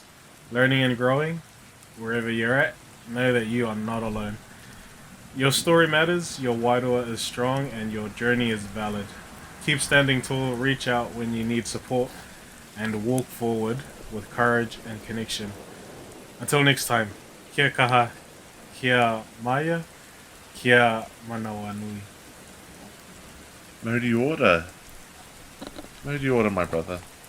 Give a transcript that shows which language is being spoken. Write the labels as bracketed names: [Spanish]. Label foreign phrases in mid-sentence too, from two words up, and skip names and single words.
[English] Learning and growing, wherever you're at, know that you are not alone. Your story matters, your wairoa is strong, and your journey is valid. Keep standing tall, reach out when you need support, and walk forward with courage and connection. Until next time, [Māori] kia kaha, kia maya, kia manawa nui. Modi order. Modi order, [English] my brother.